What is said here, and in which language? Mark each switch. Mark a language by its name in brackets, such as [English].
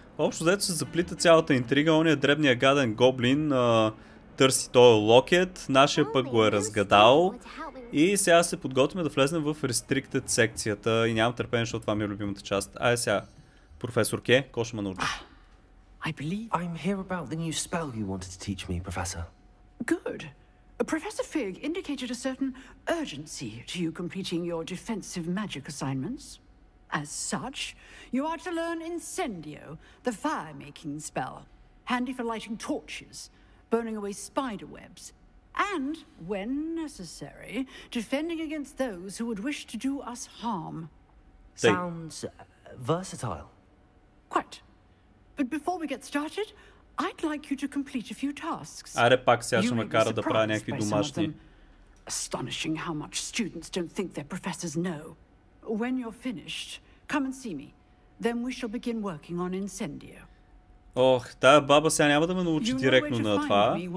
[Bulgarian] Общо взето се заплита цялата интрига, ония дребния гаден гоблин търси този локет, нашия пък го е разгадал и сега се подготвяме да влезнем в Restricted секцията и нямам търпение, защото това ми е любимата част. Айде сега, професор Ке, какво ще ме научиш? [English] I believe I'm here about the new spell you wanted to teach me, Professor. Good. Professor Fig indicated a certain urgency to you completing your defensive magic assignments. As such, you are to learn Incendio, the fire-making spell, handy for lighting torches, burning away spider webs, and, when necessary, defending against those who would wish to do us harm. Sounds versatile. Quite. But before we get started, I'd like you to complete a few tasks. [Bulgarian] Аре пак сега ще ме кара да правя някакви домашни. [English] Astonishing how much students don't think their professors know. When you're finished, come and see me. Then we shall begin working on Incendio. [Bulgarian] Ох, тая баба сега няма да ме научи директно на това.